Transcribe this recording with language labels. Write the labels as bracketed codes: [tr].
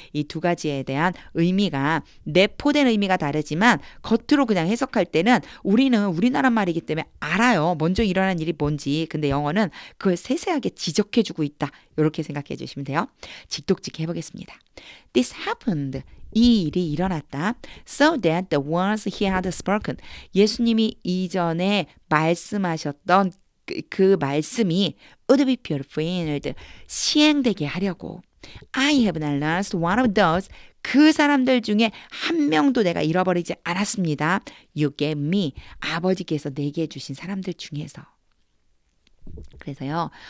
[ko] 이 두 가지에 대한 의미가 내포된 의미가 다르지만 겉으로 그냥 해석할 때는 우리는 우리나라 말이기 때문에 알아요. 먼저 일어난 일이 뭔지. 근데 영어는 그걸 세세하게 지적해주고 있다. 이렇게 생각해 주시면 돼요. 직독직 해보겠습니다. [en] This happened. [ko] 이 일이 일어났다. [en] So that the words he had spoken. [ko] 예수님이 이전에 말씀하셨던 그 말씀이 [en] would be fulfilled [ko] 시행되게 하려고 [en] I have not lost one of those [ko] 그 사람들 중에 한 명도 내가 잃어버리지 않았습니다. [en] You gave me [ko] 아버지께서 내게 주신 사람들 중에서 그래서요.